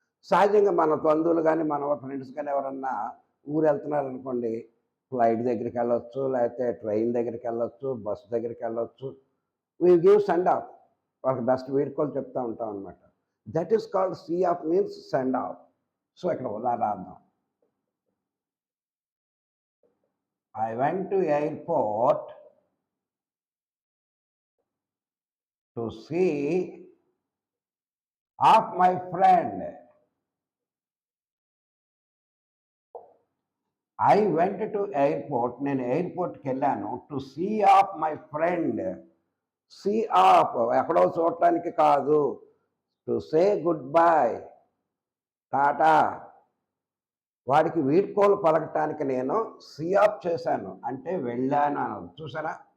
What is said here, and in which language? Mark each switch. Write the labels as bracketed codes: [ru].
[te] సహజంగా మన బంధువులు కానీ మన ఫ్రెండ్స్ కానీ ఎవరన్నా ఊరు వెళ్తున్నారు అనుకోండి, ఫ్లైట్ దగ్గరికి వెళ్ళొచ్చు, లేకపోతే ట్రైన్ దగ్గరికి వెళ్ళొచ్చు, బస్ దగ్గరికి వెళ్ళొచ్చు. [en] We give send off. [te] వాళ్ళకి బెస్ట్ వీడ్కోలు చెప్తూ ఉంటాం అనమాట. [en] That is called see off, means send off. [te] So ఇక్కడ ఉదాహరణ, [en] I went to airport to see off my friend. I went to airport, [te] నేను ఎయిర్పోర్ట్కి వెళ్ళాను, [en] To see off my friend. [te] See of ఎక్కడో చూడటానికి కాదు, [en] to say goodbye, [te] Tata, వాడికి వీడ్కోలు పలకటానికి నేను సీ ఆఫ్ చేశాను అంటే వెళ్ళాను అన్నది. చూసారా?